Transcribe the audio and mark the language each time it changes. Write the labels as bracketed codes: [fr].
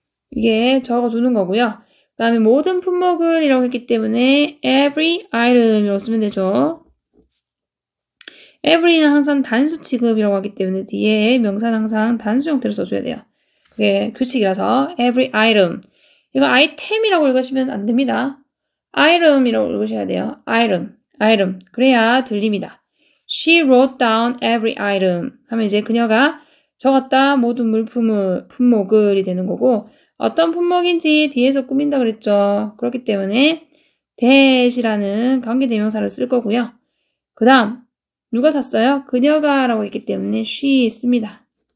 [ko] 이게 적어두는 거고요. 그 다음에 모든 품목을 이라고 했기 때문에 every item 이라고 쓰면 되죠. every는 항상 단수 취급이라고 하기 때문에 뒤에 명사는 항상 단수 형태로 써줘야 돼요. 그게 규칙이라서 every item. 이거 아이템이라고 읽으시면 안 됩니다. item이라고 읽으셔야 돼요. item. 그래야 들립니다. [en] She wrote down every item. [ko] 하면 이제 그녀가 적었다 모든 품목을이 되는 거고 어떤 품목인지 뒤에서 꾸민다 그랬죠. 그렇기 때문에 that이라는 관계대명사를 쓸 거고요. 그 다음 누가 샀어요? 그녀가 라고 했기 때문에 she 씁니다.